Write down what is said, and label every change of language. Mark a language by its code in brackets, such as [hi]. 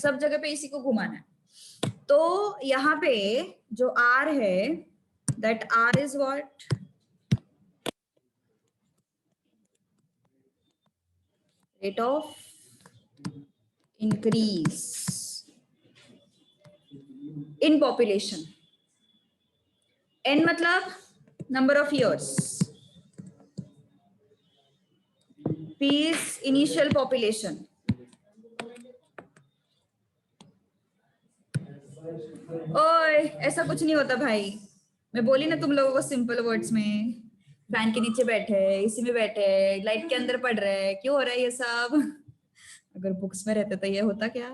[hi] सब जगह पे इसी को घुमाना है. तो यहाँ पे जो आर है, [en] That R is what? Rate of increase in population. n [hi] मतलब [en] Number of years, p is initial population. [hi] ओए ऐसा कुछ नहीं होता भाई, मैं बोली ना तुम लोगों को सिंपल वर्ड्स में. फैन के नीचे बैठे हैं, इसी में बैठे हैं, लाइट के अंदर पढ़ रहे हैं, क्यों हो रहा है ये सब? अगर बुक्स में रहते तो ये होता क्या?